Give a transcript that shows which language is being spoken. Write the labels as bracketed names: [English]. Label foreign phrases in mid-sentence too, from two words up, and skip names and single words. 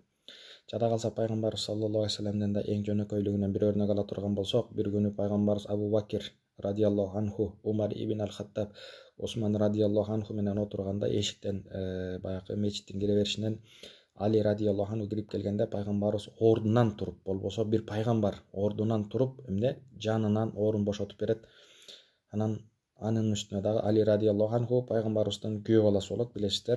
[Kyrgyz] Жада калса пайгамбарыбыз [Arabic] صلى الله عليه وسلم [Kyrgyz] да эң жөнөкөйлүгүнөн бир өрнөк ала турган болсок, бир күнү пайгамбарыбыз Абу Бакир [Arabic] رضي الله عنه, [Kyrgyz] Умар ибн ал-Хаттаб, Осман [Arabic] رضي الله عنه [Kyrgyz] менен отурганда эшиктен баягы мечиттин кире беришинен Али [Arabic] رضي الله عنه [Kyrgyz] кирип келгенде пайгамбарыбыз ордунан туруп, болбосо бир пайгамбар ордунан туруп эмне жанынан орун бошотуп берет. Анан анын үстүнө дагы Али [Arabic] رضي الله عنه [Kyrgyz] пайгамбарыбыздын күйөө баласы болот, билесиздер.